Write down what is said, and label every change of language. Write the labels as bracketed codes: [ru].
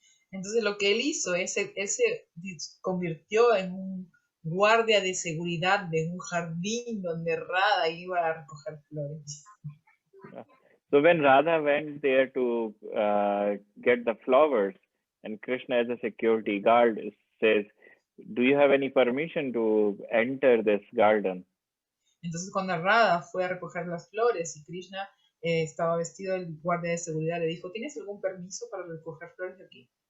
[es] Entonces lo que él hizo, él se convirtió en un guardia de seguridad de un jardín donde Radha iba a recoger flores. [en] So when Radha went there to get the flowers, and Krishna as a security guard says, "Do you have any permission to enter this garden?" [es] Entonces cuando Radha fue a recoger las flores y Krishna estaba vestido del guardia de seguridad, le dijo, ¿tienes algún permiso para recoger flores de aquí?